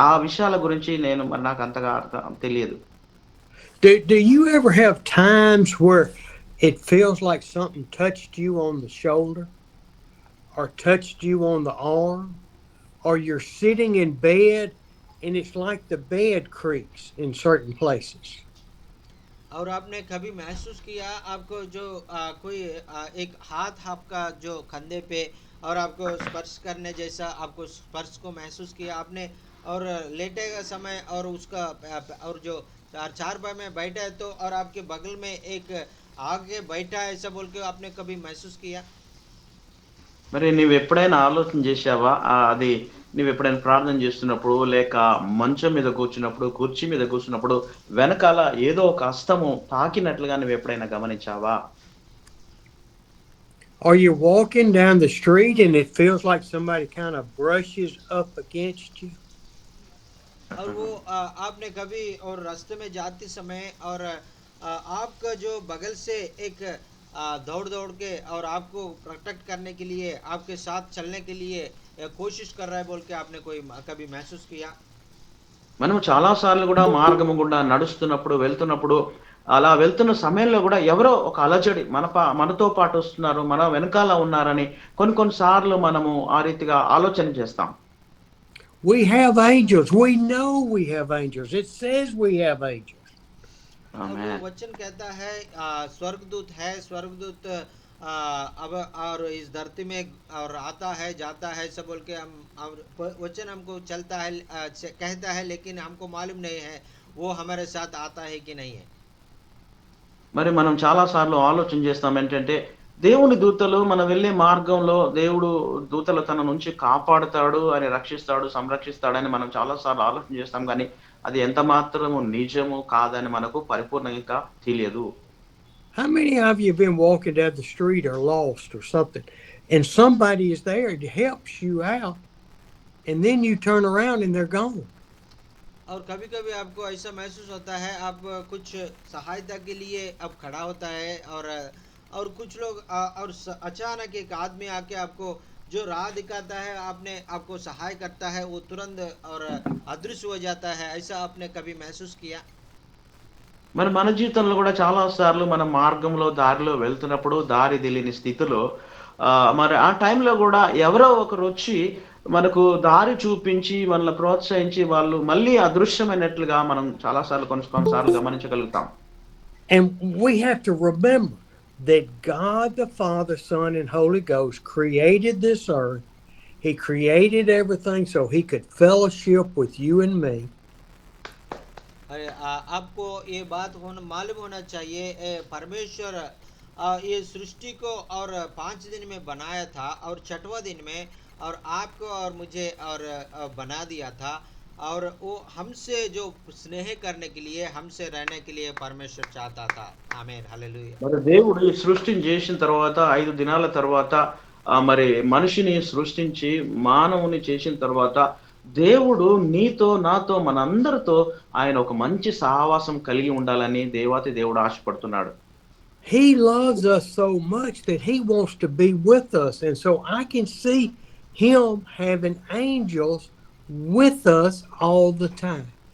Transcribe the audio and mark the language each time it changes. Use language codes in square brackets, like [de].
[te] ఆ విషయాల గురించి మరి నాకు అంతగా తెలియదు. [en] Do you ever have times where it feels like something touched you on the shoulder or touched you on the arm? Or you're sitting in bed and it's like the bed creaks in certain places. [hi] और आपने कभी महसूस किया आपको जो कोई एक हाथ आपका जो कंधे पे और आपको स्पर्श करने जैसा आपको स्पर्श को महसूस किया आपने और लेटे का समय और उसका और जो चार पाई में बैठा है तो और आपके बगल में एक आगे बैठा है ऐसा बोल के आपने कभी महसूस किया? [te] మరి నువ్వెప్పుడైనా ఆలోచన చేశావా? అది నువ్వెప్పుడైనా ప్రార్థన చేస్తున్నప్పుడు, లేక మంచం మీద కూర్చున్నప్పుడు, కుర్చీ మీద కూర్చున్నప్పుడు, వెనకాల ఏదో ఒక హస్తము తాకినట్లుగా నువ్వెప్పుడైనా గమనించావా? [en] Are you walking down the street and it feels like somebody kind of brushes up against you? [hi] और वो आपने कभी और रास्ते में जाते समय और आपका जो बगल से एक दौड़ दौड़ के और आपको प्रोटेक्ट करने के लिए आपके साथ चलने के लिए कोशिश कर रहा है बोल के आपने कोई कभी महसूस किया? [te] మనం చాలా సార్లు కూడా మార్గము గుండా నడుస్తున్నప్పుడు, వెళ్తున్నప్పుడు, అలా వెళ్తున్న సమయంలో కూడా ఎవరో ఒక అలజడి మనతో పాటు వస్తున్నారు, మన వెనకాల ఉన్నారని కొన్ని సార్లు మనము ఆ రీతిగా ఆలోచన చేస్తాం. [en] We have angels. We know we have angels. It says we have angels. [hi] और वो वचन कहता है स्वर्गदूत है, स्वर्गदूत अब और इस धरती में और आता है जाता है सब बोल के हम वचन हमको चलता है कहता है लेकिन हमको मालूम नहीं है वो हमारे साथ आता है कि नहीं है. [te] మరి మనం చాలా సార్లు ఆలోచన చేస్తాం ఏంటంటే, దేవుని దూతలు మనం వెళ్ళే మార్గంలో దేవుడు దూతలు తన నుంచి కాపాడుతాడు అని, రక్షిస్తాడు, సంరక్షిస్తాడని మనం చాలా సార్లు ఆలోచన చేస్తాం గానీ, అది ఎంత మాత్రము నిజము కాదని మనకు పరిపూర్ణంగా తెలియదు. [en] How many of you have been walking down the street or lost or something, and somebody is there and helps you out, and then you turn around and they're gone? [hi] और कभी कभी आपको ऐसा महसूस होता है आप कुछ सहायता के लिए अब खड़ा होता है और कुछ लोग और अचानक एक आदमी आके आपको जो राह दिखाता है आपको सहाय करता है वो तुरंत और अदृश्य हो जाता है ऐसा आपने कभी महसूस किया? [te] మరి మన జీవితంలో కూడా చాలా సార్లు మన మార్గంలో దారిలో వెళ్తున్నప్పుడు దారి తెలియని స్థితిలో మరి ఆ టైంలో కూడా ఎవరో ఒకరు వచ్చి మనకు దారి చూపించి మనల్ని ప్రోత్సహించి వాళ్ళు మళ్ళీ అదృశ్యమైనట్లుగా మనం చాలా సార్లు కొన్నిసార్లు గమనించగలుగుతాం. [en] And we have to remember that God the Father, Son, and Holy Ghost created this earth. He created everything so he could fellowship with you and me. [hi] आपको ये बात मालूम होना चाहिए परमेश्वर ये सृष्टि को और 5 दिन में बनाया था और 6वां दिन में और आपको और मुझे और बना दिया था और वो हमसे जो स्नेह करने के लिए हमसे रहने के लिए परमेश्वर चाहता था. आमीन हालेलुया. [te] మరి దేవుడు ఈ సృష్టిని చేసిన తర్వాత 5 దినాల తర్వాత మరి మనిషిని సృష్టించి మానవుని చేసిన తర్వాత దేవుడు నీతో నాతో మనందరితో ఆయన ఒక మంచి సహవాసం కలిగి ఉండాలని దేవాతి దేవుడు ఆశపడుతున్నాడు. [en] He loves us so much that he wants to be with us, and so I can see him having angels with us all the time.